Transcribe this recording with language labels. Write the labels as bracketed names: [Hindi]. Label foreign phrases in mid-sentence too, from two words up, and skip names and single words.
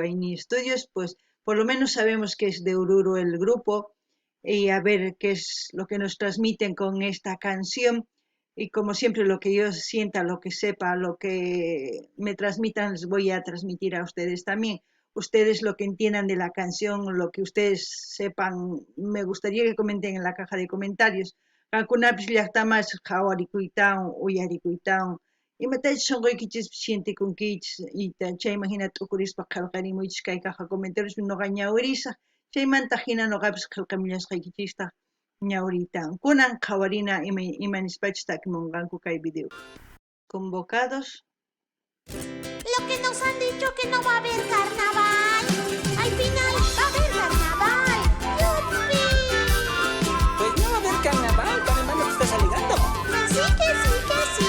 [Spanish] Aini Estudios, pues por lo menos sabemos que es de Oruro el grupo y a ver qué es lo que nos transmiten con esta canción. Y como siempre, lo que yo sienta, lo que sepa, lo que me transmitan, les voy a transmitir a ustedes también. Ustedes lo que entiendan de la canción, lo que ustedes sepan, me gustaría que comenten en la caja de comentarios. [Quechua] Kankunapis llaqtamas qhawarikuytawan, uyarikuytawan, imatachus shunquykichis sientikunkichis y chayman hina t'ukurispa qillqarimuychis kay [Spanish] caja comentarios [Quechua] noqa ñawirisaq, chaymanta hina noqapis qillqamillasqaykichista ñawritan. Kunan qhawarina imanispachus takimunqanku kay video. [Spanish] Convocados. Lo que nos han dicho que no va a haber carnaval. Al final va a haber carnaval. ¡Yupi! Pues no va a haber carnaval, para hermano que estás alegando. Que sí, que sí, que sí.